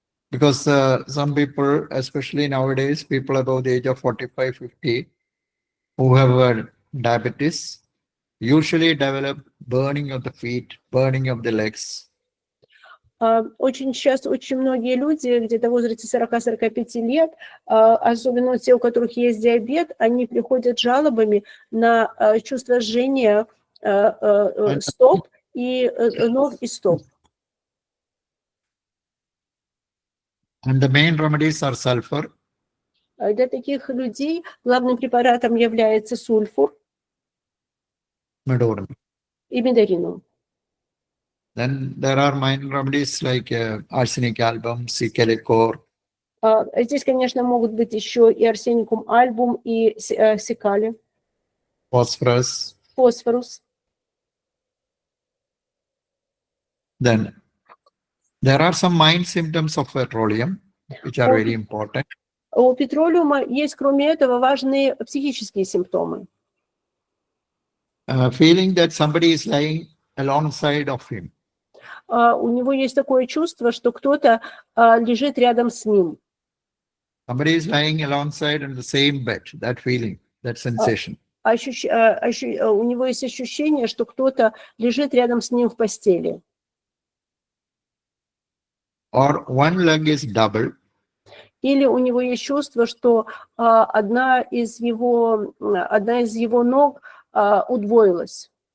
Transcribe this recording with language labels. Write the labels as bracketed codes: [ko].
[en] Because some people, especially nowadays, people above the age of 45-50, who have diabetes, usually develop burning of the feet, burning of the legs. [ru] Сейчас очень многие люди, где-то в возрасте 40-45 лет, особенно те, у которых есть диабет, они приходят с жалобами на чувство жжения стоп и ног и стоп. [en] And the main remedies are sulfur. [ru] Для таких людей главным препаратом является сульфур и медоринум. [en] Then there are minor remedies like arsenic album, Cicalicor. [ru] Здесь, конечно, могут быть еще и арсеникум альбум, и сикали. [en] Phosphorus. Then there are some mild symptoms of petroleum, which are very important. [ru] У петролиума есть, кроме этого, важные психические симптомы. [en] Feeling that somebody is lying alongside of him. [ru] У него есть такое чувство, что кто-то лежит рядом с ним. [en] Somebody is lying alongside in the same bed. That feeling, that sensation. [ru] у него есть ощущение, что кто-то лежит рядом с ним в постели. [en] Or one leg is double. [ru] Или у него есть чувство, что одна из его ног удвоилась.